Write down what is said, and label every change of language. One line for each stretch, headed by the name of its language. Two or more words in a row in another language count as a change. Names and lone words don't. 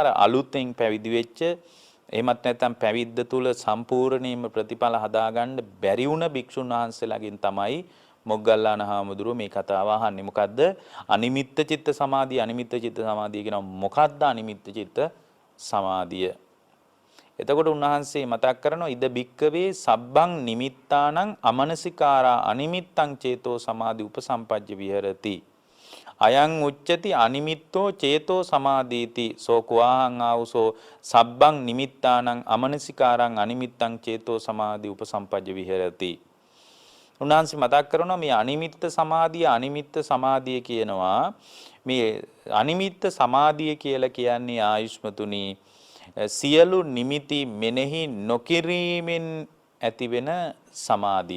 Sinhala: අර අලුතෙන් පැවිදි වෙච්ච එහෙමත් නැත්නම් පැවිද්ද තුල සම්පූර්ණයෙන්ම ප්‍රතිඵල හදාගන්න බැරි වුණ භික්ෂුන් වහන්සේලාගෙන් තමයි මොග්ගල්ලාන හාමුදුරුවෝ මේ කතාව අහන්නේ. මොකද්ද අනිමිත්ත චිත්ත සමාධිය? අනිමිත්ත චිත්ත සමාධිය කියනවා මොකද්ද අනිමිත්ත චිත්ත සමාධිය? එතකොට උන්වහන්සේ මතක් කරනවා
Pali: ඉද බික්කවේ සබ්බං නිමිත්තානං අමනසිකාරා අනිමිත්තං චේතෝ සමාධි උපසම්පජ්ජ විහෙරති. අයං උච්චති අනිමිත්තෝ චේතෝ සමාධීති සෝකුවාහං ආවුසෝ සබ්බං නිමිත්තානං අමනසිකාරං අනිමිත්තං චේතෝ සමාධි උපසම්පජ්ජ විහෙරති.
Sinhala: උන්වහන්සේ මතක් කරනවා මේ අනිමිත්ත සමාධිය කියනවා මේ අනිමිත්ත සමාධිය කියලා කියන්නේ ආයුෂ්මතුනි සියලු නිමිති මෙනෙහි නොකිරීමෙන් ඇතිවෙන සමාධිය.